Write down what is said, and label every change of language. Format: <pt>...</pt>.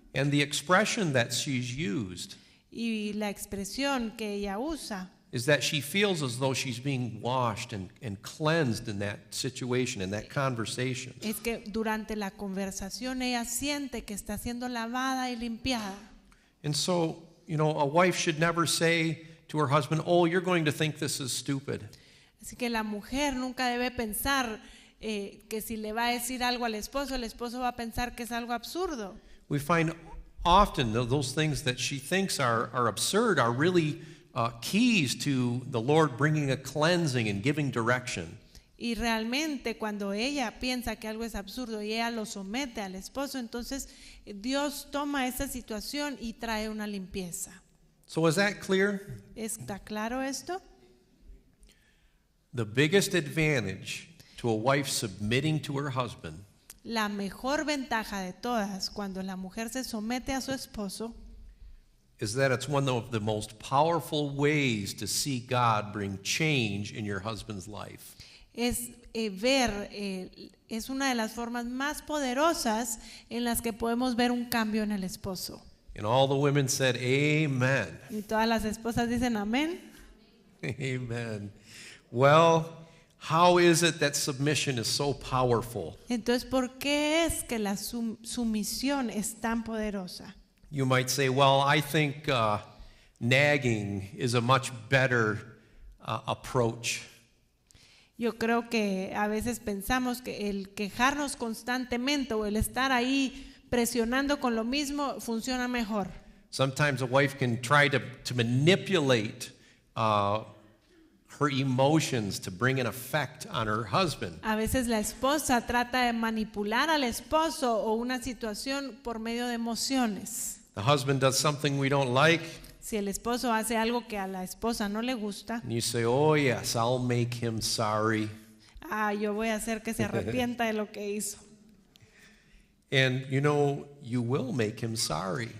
<en>And the expression that she's used</en> <es>Y la expresión que ella usa</es> <en>is that she feels as though she's being washed and cleansed in that situation, in that conversation.</en> <es>es que durante la conversación ella siente que está siendo lavada y limpiada.</es> <en>And so, a wife should never say to her husband, oh, you're going to think this is stupid.</en> <es>Así que la mujer nunca debe pensar que si le va a decir algo al esposo, el esposo va a pensar que es algo absurdo.</es> <en>We find often those things that she thinks are absurd are really keys to the Lord bringing a cleansing and giving direction.</en> <es>Y realmente cuando ella piensa que algo es absurdo y ella lo somete al esposo, entonces Dios toma esa situación y trae una limpieza.</es> <en>So is that clear?</en> <es>¿Está claro esto?</es> <en>The biggest advantage to a wife submitting to her husband</en> <es>La mejor ventaja de todas cuando la mujer se somete a su esposo</es> <en>is that it's one of the most powerful ways to see God bring change in your husband's life.</en> <es>es es una de las formas más poderosas en las que podemos ver un cambio en el esposo.</es> <en>And all the women said, amen.</en> <es>Y todas las esposas dicen amén.</es> <en>Amen. Well, how is it that submission is so powerful?</en> <es>Entonces, ¿por qué es que la sumisión es tan poderosa?</es> <en>You might say, well, I think nagging is a much better approach.</en> <es>Yo creo que a veces pensamos que el quejarnos constantemente o el estar ahí presionando con lo mismo funciona mejor.</es> <en>Sometimes a wife can try to manipulate her emotions to bring an effect on her husband.</en> <es>A veces la esposa trata de manipular al esposo o una situación por medio de emociones.</es> <en>The husband does something we don't like,</en> <es>Si el esposo hace algo que a la esposa no le gusta,</es> <en>and you say, "Oh yes, I'll make him sorry."</en> <es>yo voy a hacer que se arrepienta de lo que hizo.</es> <en>And you know, you will make him sorry.</en>